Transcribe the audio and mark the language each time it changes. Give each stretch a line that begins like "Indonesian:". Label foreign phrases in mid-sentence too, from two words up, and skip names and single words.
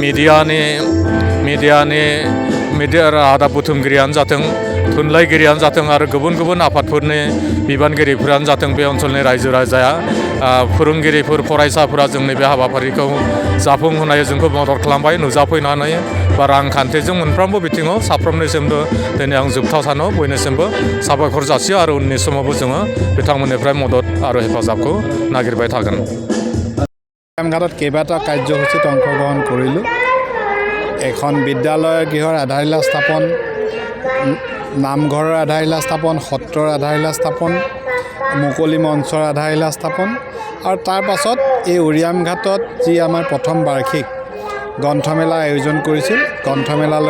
Bodo: मिडिया रादाब बुथुमगिरियानो जाथों थुनलाइगिरियानो जाथों आरो गुबुन गुबुन आफादफोरनि बिबानगिरिफोरानो जाथों बे ओनसोलनि रायजो राजाया फोरोंगिरिफोर फरायसाफोरा जोंनि बे हाबाफारिखौ जाफुंहोनायाव जोंखौ मदद खालामबाय नुजाफैनानै बा रांखान्थिजों मोनफ्रोमबो बिथिङाव साफ्रोमनिसिमबो दिनै आं जोबथा सानाव बयनिसिमबो साबायखर जासियो आरो उननि समावबो जोङो बिथांमोननिफ्राय मदद आरो हेफाजाबखौ नागिरबाय थागोन
Assamese: উৰিয়াম ঘাটত কেইবাটা কাৰ্যসূচীত অংশগ্ৰহণ কৰিলোঁ এখন বিদ্যালয়ৰ গৃহৰ আধাৰশিলা স্থাপন নামঘৰৰ আধাৰশিলা স্থাপন সত্ৰৰ আধাৰশিলা স্থাপন মুকলি মঞ্চৰ আধাৰশিলা স্থাপন আৰু তাৰ পাছত এই উৰিয়াম ঘাটত যি আমাৰ প্ৰথম বাৰ্ষিক গ্ৰন্থমেলা আয়োজন কৰিছিল গ্ৰন্থমেলালৈ